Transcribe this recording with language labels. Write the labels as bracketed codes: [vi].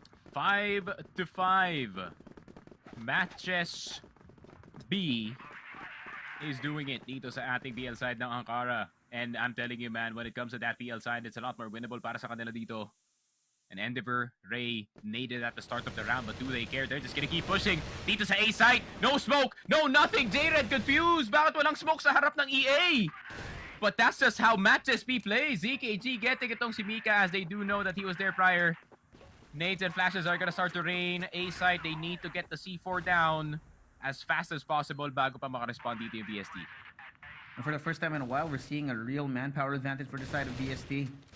[en] 5-5. MattJess B is doing it dito sa ating PL side ng Ankara. And I'm telling you, man, when it comes to that PL side, it's a lot more winnable [tl] para sa kanila dito. [en] And Endeavor, Ray, naded at the start of the round, but do they care? They're just gonna keep pushing. Dito sa A side, no smoke, no nothing. J-Red confused. [tl] Bakit walang smoke sa harap ng EA? [en] But that's just how MattJess B plays. ZKG getting itong si Mika as they do know that he was there prior. Nades and flashes are gonna start to rain. A side, they need to get the C4 down as fast as possible [tl] bago pa makarespond dito yung [en] BST. And for the first time in a while, we're seeing a real manpower advantage for the side of BST.